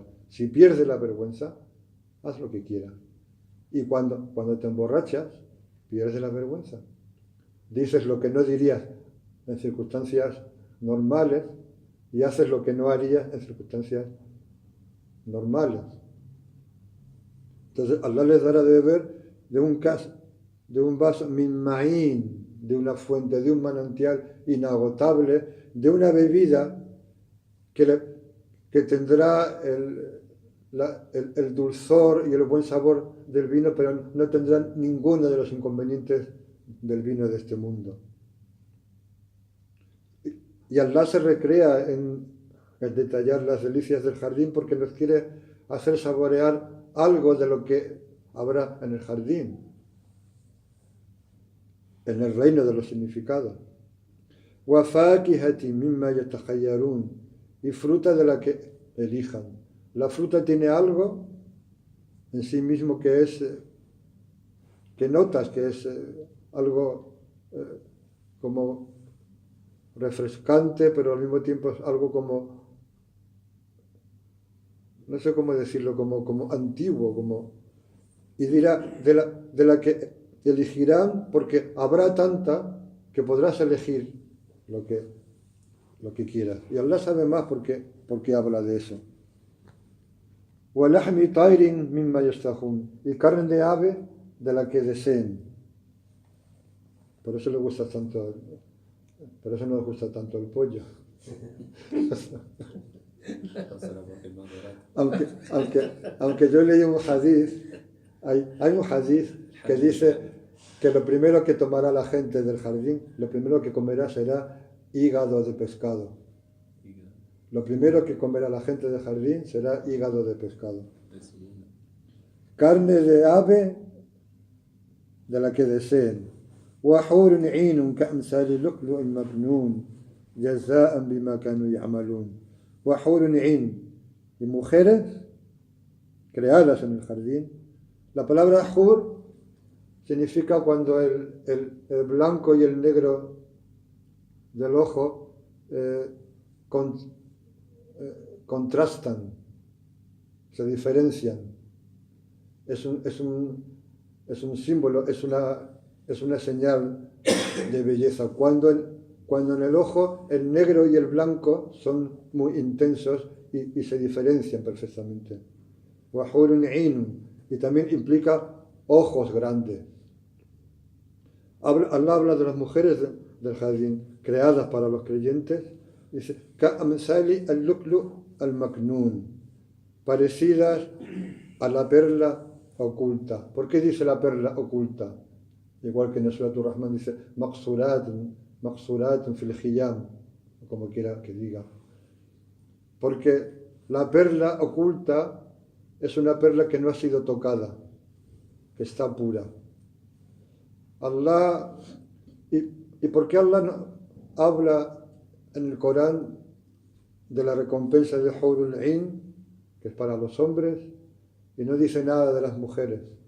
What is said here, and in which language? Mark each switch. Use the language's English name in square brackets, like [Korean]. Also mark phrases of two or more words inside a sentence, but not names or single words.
[Spanish] Si pierdes la vergüenza, haz lo que quieras. Y cuando te emborrachas, pierdes la vergüenza. Dices lo que no dirías en circunstancias normales y haces lo que no harías en circunstancias normales. Entonces Allah les dará de beber de un vaso [Arabic] من معين. [Spanish] de una fuente, de un manantial inagotable, de una bebida que tendrá el dulzor y el buen sabor del vino, pero no tendrá ninguno de los inconvenientes del vino de este mundo. Y Allah se recrea en detallar las delicias del jardín porque nos quiere hacer saborear algo de lo que habrá en el jardín, en el reino de los significados. [Arabic] وَفَاكِهَةٍ مِمَّا يَتَخَيَّرُونَ, [Spanish] y fruta de la que elijan. La fruta tiene algo en sí mismo que notas que es algo como refrescante, pero al mismo tiempo es algo como, no sé cómo decirlo, como antiguo, y dirá de la que elegirán, porque habrá tanta que podrás elegir lo que quieras. Y Allah sabe más porque habla de eso. [Arabic] وَلَحْمِ طَيْرٍ مِمَّا يَشْتَهُونَ, [Spanish] y carne de ave de la que deseen. Por eso nos gusta tanto el pollo. aunque yo leí un hadith, hay un hadith que dice que lo primero que tomará la gente del jardín, lo primero que comerá será hígado de pescado. Lo primero que comerá la gente del jardín será hígado de pescado. Carne de ave de la que deseen. [Arabic] وَحُورٌ عِينٌ كَأَمْثَالِ لُؤْلُؤٍ مَكْنُونٍ جَزَاءً بِمَا كَانُوا يَعْمَلُونَ. وَحُورٌ عِين, [Spanish] y mujeres creadas en el jardín. La palabra hur significa cuando el blanco y el negro del ojo contrastan, se diferencian. Es un símbolo, es una señal de belleza. Cuando en el ojo el negro y el blanco son muy intensos y se diferencian perfectamente. [Arabic] وَحُورٌ عِينٌ, [Spanish] y también implica ojos grandes. Allah habla de las mujeres del jardín creadas para los creyentes. [Arabic] Dice كَأَمْثَالِ اللُّؤْلُؤِ الْمَكْنُونِ, [Spanish] parecidas a la perla oculta. ¿Por qué dice la perla oculta? Igual que en el Surat Ar-Rahman dice [Arabic] مقصورات في الخيام, [Spanish] como quiera que diga. Porque la perla oculta es una perla que no ha sido tocada, que está pura. Allah, ¿y por qué Allah no habla en el Corán de la recompensa de [Arabic] حور العين, [Spanish] que es para los hombres, y no dice nada de las mujeres?